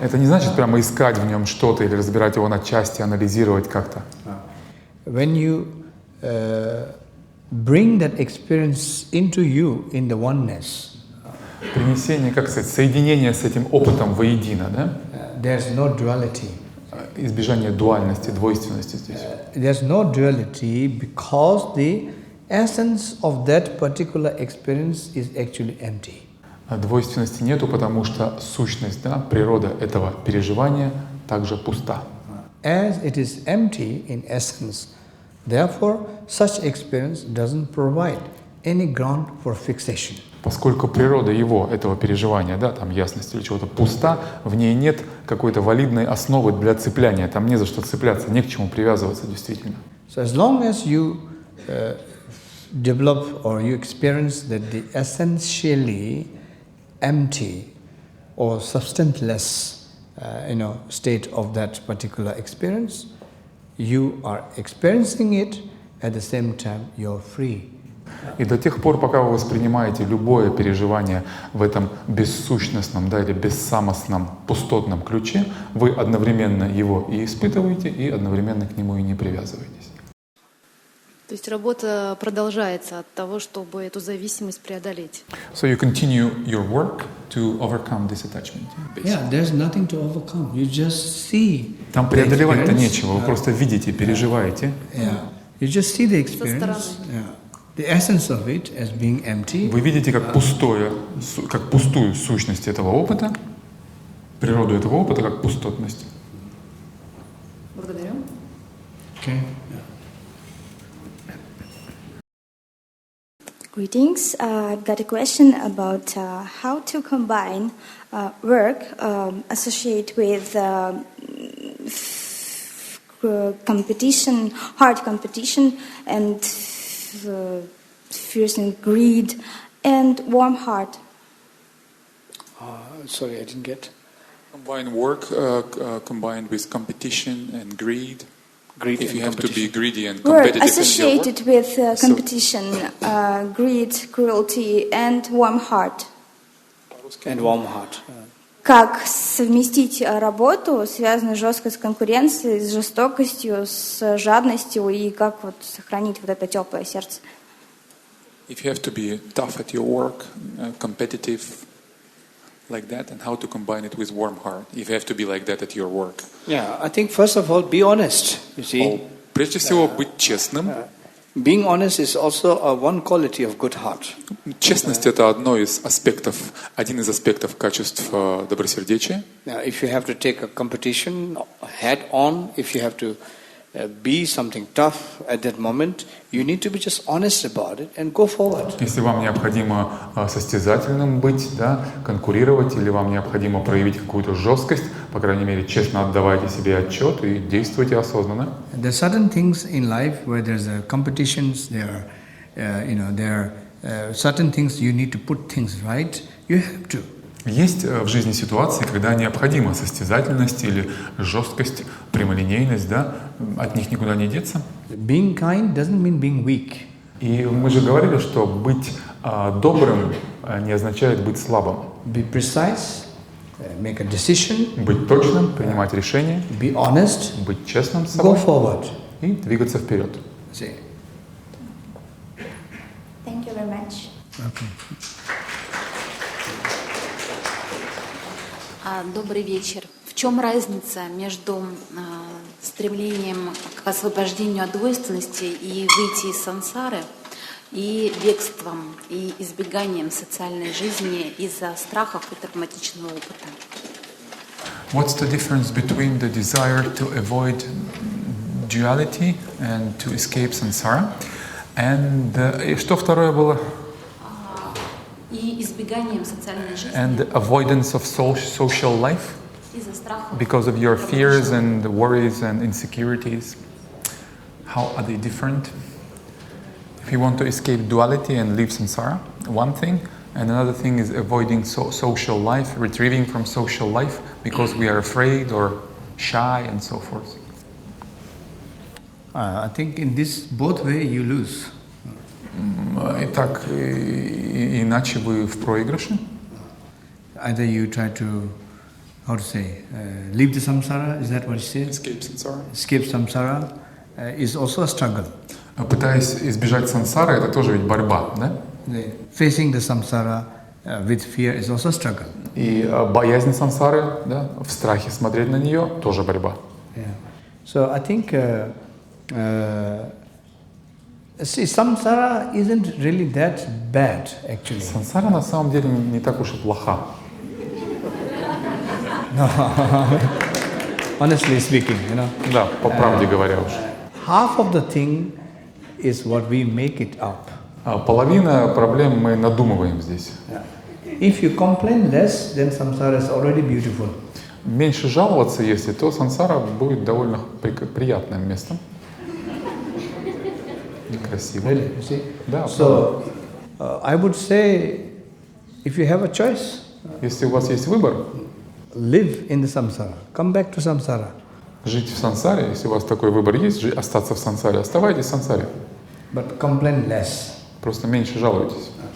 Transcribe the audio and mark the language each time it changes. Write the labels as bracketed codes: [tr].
[ru] это не значит прямо искать в нем что-то или разбирать его на части, анализировать как-то. [en] When you bring that experience into you in the oneness. [ru] Принесение, как сказать, соединение с этим опытом воедино, да? [en] There's no duality. [ru] Избежание дуальности, двойственности здесь. [en] There's no duality because the essence of that particular experience is actually empty. [ru] Двойственности нету, потому что сущность, да, природа этого переживания также пуста. [en] As it is empty in essence, therefore such experience doesn't provide any ground for fixation. [ru] Поскольку природа его, этого переживания, да, там ясность или чего-то пуста, в ней нет какой-то валидной основы для цепляния, там не за что цепляться, не к чему привязываться действительно. [en] So as long as you develop or you experience that the essentially empty or substanceless state of that particular experience, you are experiencing it, at the same time you're free. [ru] И до тех пор, пока вы воспринимаете любое переживание в этом бессущностном, да, или бессамостном, пустотном ключе, вы одновременно его и испытываете, и одновременно к нему и не привязываетесь. То есть работа продолжается от того, чтобы эту зависимость преодолеть. [en] So you continue your work to overcome this attachment. Yeah, there's nothing to overcome. You just see. [ru] Там преодолевать-то нечего, вы просто видите, переживаете. [en] Yeah, you just see the experience. Yeah. The essence of it as being empty. [ru] Вы видите как пустую сущность этого опыта, природу этого опыта как пустотность. Благодарю. [en] Okay. Greetings. I've got a question about how to combine work associated with competition, hard competition, and fierce and greed, and warm heart. Sorry, I didn't get. Combine work combined with competition and greed. If you have to be greedy and Work competitive associated in your work. with competition, greed, cruelty, and warm heart. And warm heart. [ru] Как совместить работу, связанную жестко с конкуренцией, с жестокостью, с жадностью, и как вот сохранить вот это теплое сердце? [en] If you have to be tough at your work, competitive like that, and how to combine it with warm heart, if you have to be like that at your work. Yeah, I think first of all, be honest, you see. [ru] Прежде всего, быть честным. [en] Being honest is also one quality of good heart. [ru] Честность — это один из аспектов качеств добросердечия. [en] If you have to take a competition head on, if you have to be something tough at that moment, you need to be just honest about it and go forward. [ru] Если вам необходимо состязательным быть, да, конкурировать, или вам необходимо проявить какую-то жесткость, по крайней мере, честно отдавайте себе отчет и действуйте осознанно. [en] There are certain things in life where there's competitions. There are certain things you need to put things right. You have to. [ru] Есть в жизни ситуации, когда необходима состязательность или жесткость, прямолинейность, да? От них никуда не деться. [en] Being kind doesn't mean being weak. [ru] И мы же говорили, что быть добрым не означает быть слабым. [en] Be precise, make a decision, [ru] быть точным, принимать решения, [en] be honest, [ru] быть честным с собой, [en] go forward. [ru] И двигаться вперед. [en] See. Thank you very much. Okay. [ru] Добрый вечер. В чем разница между стремлением к освобождению от двойственности и выйти из сансары и бегством и избеганием социальной жизни из-за страхов и травматичного опыта? [en] What's the difference between the desire to avoid duality and to escape samsara? And [ru] что второе было? И избеганием социальной жизни. [en] And the avoidance of social life? [ru] Из-за страхов. [en] Because of your fears and worries and insecurities. How are they different? If you want to escape duality and leave samsara, one thing, and another thing is avoiding social life, retrieving from social life because we are afraid or shy and so forth. I think in this both way you lose. [ru] И так, иначе вы в проигрыше. [en] Either you try to, how to say, leave the samsara, is that what you say? Escape samsara. Escape samsara is also a struggle. [ru] Пытаясь избежать сансары, это тоже ведь борьба, да? [en] Facing the samsara with fear is also a struggle. [ru] И боязнь сансары, да, в страхе смотреть на нее, тоже борьба. [en] Yeah. So I think see, samsara isn't really that bad, actually. [ru] Сансара на самом деле не так уж и плоха. [en] No, honestly speaking, you know. [ru] Да, по правде говоря уж. [en] Half of the thing is what we make it up. [ru] Половина проблем мы надумываем здесь. [en] If you complain less, then samsara is already beautiful. [ru] Меньше жаловаться, если, то сансара будет довольно приятным местом. Красиво. [en] Really, you see? [ru] Да. [en] So, I would say, if you have a choice, [ru] если у вас есть выбор, [en] live in the samsara, come back to samsara. [ru] Жить в сансаре, если у вас такой выбор есть, остаться в сансаре, оставайтесь в сансаре. [en] But complain less. [ru] Просто меньше жалуйтесь.